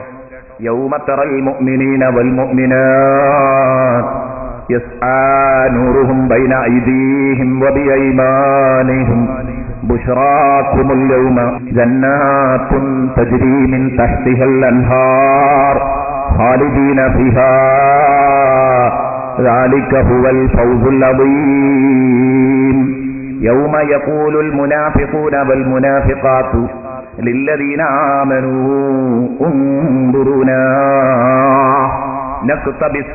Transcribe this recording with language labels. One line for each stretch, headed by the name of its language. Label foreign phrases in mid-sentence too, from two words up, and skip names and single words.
Arabic: يوم ترى المؤمنين والمؤمنات يسعى نورهم بين أيديهم وبأيمانهم بشراكم اليوم جنات تجري من تحتها الأنهار خالدين فيها ذلك هو الفوز العظيم يوم يقول المنافقون والمنافقات للذين آمنوا انظرونا نقتبس